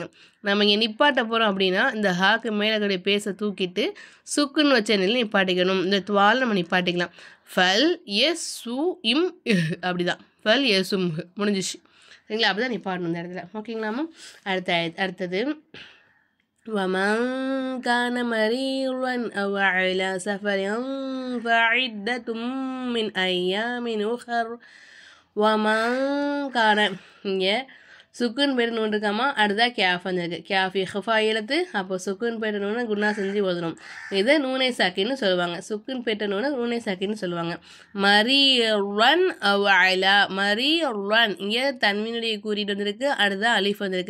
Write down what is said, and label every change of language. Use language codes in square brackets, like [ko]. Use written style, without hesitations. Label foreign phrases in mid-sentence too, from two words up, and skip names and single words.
[ta] நம்ம இங்கே நிப்பாட்ட போகிறோம் அப்படின்னா இந்த ஹாக்கு மேலே கூடிய பேச தூக்கிட்டு சுக்குன்னு வச்ச நிலையில் நிப்பாட்டிக்கணும். இந்த துவால் நம்ம நிப்பாட்டிக்கலாம். [ar] فليصمه [ta] அப்படிதான். [ar] فليصم [ta] முடிஞ்சிச்சு சரிங்களா? அப்படி தான் நிப்பாட்டணும் இந்த இடத்துல. ஓகேங்களாமா? அடுத்தது [ar] وَمَنْ كَانَ مَرِيضًا أَوْ عَلَى سَفَرٍ فَعِدَّةٌ مِّنْ أَيَّامٍ أُخَرَ. وَمَنْ كَانَ [ta] இங்கே சுக்குன் பேர் இருக்காமா, அடுத்ததாக கேஃப் வந்துருக்கு. கேஃப் ஹஃபா எழுத்து. அப்போ சுக்குன் பேட்ட நூனை குணா செஞ்சு ஓதணும். இதை நூனை சாக்கின்னு சொல்லுவாங்க. சுக்குன் பேட்ட நூனை நூனை சாக்கின்னு சொல்லுவாங்க. [ar] مريضا على. [ta] மரீரன் இங்கே தன்மீனுடைய குறியீடு வந்திருக்கு, அடுத்ததாக அலிஃப் வந்திருக்கு.